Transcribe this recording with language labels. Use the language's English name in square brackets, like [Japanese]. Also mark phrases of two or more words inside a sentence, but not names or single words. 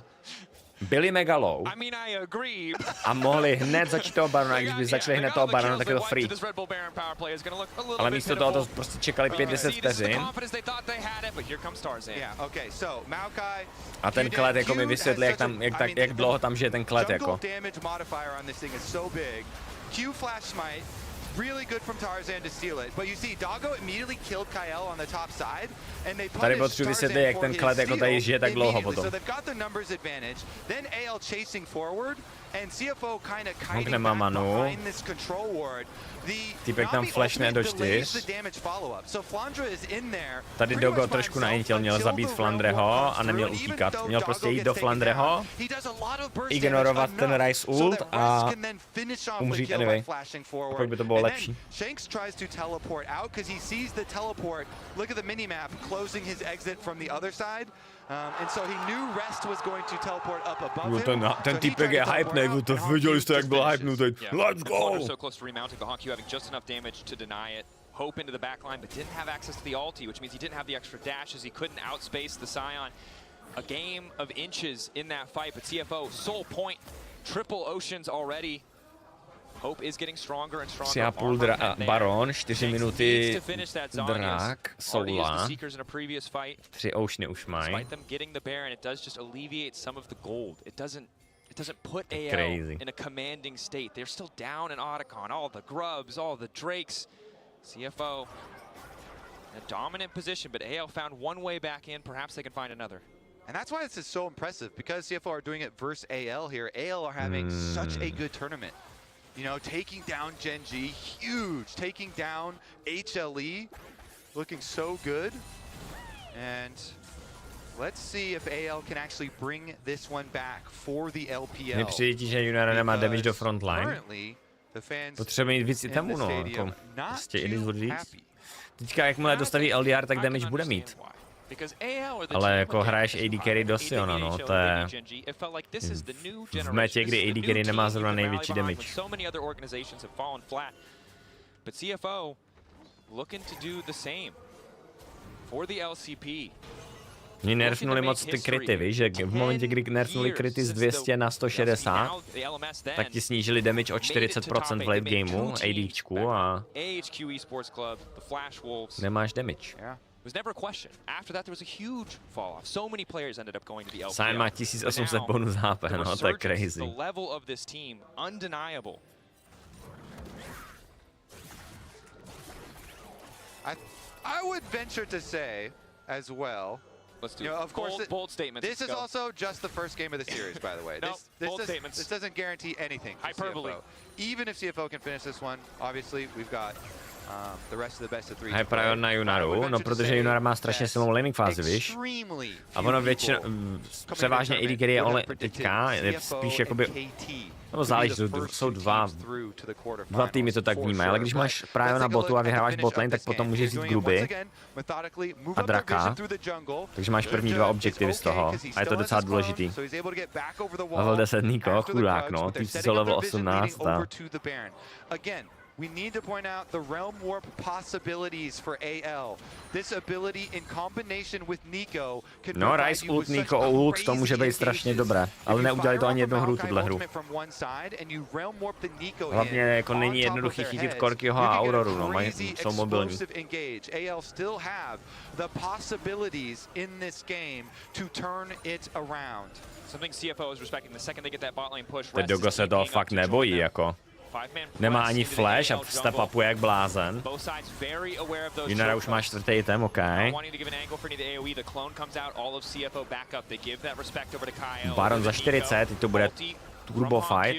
[Czech] Byli mega low a mohli hned začít toho Barona, když by začali hned toho Barona, tak je to free. Ale místo toho to prostě čekali 5-10 vteřin. A ten klet jako mi vysvětlí, jak dlouho tam žije ten klet jako. [English] Really good from Tarzan to steal it, but you see Doggo immediately killed Kyle on the top side, and they punished Tarzan [Czech] jak ten klet jako tady žije tak dlouho potom. [English] So they've got the numbers advantage. Then AL chasing forward, and CFO kind of kiting back behind this control ward. [Czech] Týpek tam flashne do 4. Tady Dogo trošku naintil, měl zabít Flandreho a neměl utíkat. Měl prostě jít do Flandreho, ignorovat ten Rice ult a umřít anyway. Pokud by to bylo lepší. [English] Shanks tries to teleport out because he sees the teleport. Look at the minimap closing his exit from the other side. And so he knew Rest was going to teleport up above him. [Czech] Ten týpek je hypenej, vy to viděli jste, jak byl hypenutý. [English] Let's go! So close to remounting, the Hawk having just enough damage to deny it. Hope into the backline, but didn't have access to the ulti, which means he didn't have the extra dash as he couldn't outspace the Scion. A game of inches in that fight, but CFO, soul point, triple oceans already. Hope is getting stronger and stronger. [Czech] 3,5 Baron, 4 minuty Drak, Soula. 3 oceany už mají. [English] Despite them getting the Baron, it does just alleviate some of the gold. It doesn't put AL in a commanding state. They're still down in Otacon. All the grubs, all the Drakes. CFO in a dominant position, but AL found one way back in. Perhaps they can find another. And that's why this is so impressive, because CFO are doing it versus AL here. AL are having such a good tournament. You know, taking down Genji, huge. Taking down HLE, looking so good. And let's see if AL can actually bring this one back for the LPL. [Czech] Nepřijde, že Junara nemá damage do frontline. Potřebuje mít víc itemů, no, jako prostě [English] it is what it is. [Czech] Teďka, jakmile dostaví LDR, tak damage bude mít. Ale jako hraješ [English] AD carry [Czech] do Siona, no, to je v metě, kdy [English] AD carry [Czech] nemá zrovna největší damage. Oni nerfnuli moc ty kryty, víš, že v momentě, kdy nerfnuli kryty z 200 na 160, tak ti snížili damage o 40% v [English] late gameu, [Czech] ADčku a nemáš damage. [English] Was never a question. After that, there was a huge fall off. So many players ended up going to the LPL. [Czech] Sion má 1800 bonus HP, no, to je crazy. [English] The level of this team, undeniable. I would venture to say as well. Let's do of course, bold statements. This is also just the first game of the series, by the way. This doesn't guarantee anything. Hyperbole. CFO. Even if CFO can finish this one, obviously we've got the rest of the best of 3. [Czech] Hyper na Junaru, no protože Junara má strašně silnou laning fázi, víš? A ono většinou, převážně [English] AD carry [Czech] je teďka, je spíš jakoby, nebo záleží, jsou dva týmy to tak vnímají, ale když máš právě na botu a vyhráváš botlane, tak potom můžeš jít Gruby a Draka, takže máš první 2 objektivy z toho a je to docela důležitý. Level 10 Niko, chudák, no, týpci jsou level 18 a [English] we need to point out the Realm Warp possibilities for AL. This ability in combination with Nico can [Czech] no, Rise ult, Nico ult, to může být strašně dobré, ale neudělali to ani jednou hru, tuhle hru. Hlavně jako není jednoduchý chytit Korkyho a Auroru, no, jsou mobilní. [English] AL still have the possibilities in this game to turn it around. Something CFO is respecting the second they get that bot lane push. [Czech] Teď Dogo se toho fakt nebojí, jako. Nemá ani flash a step upuje jak blázen. Junara už má 4. item, OK. Baron za 40, teď to bude [English] turbo fight.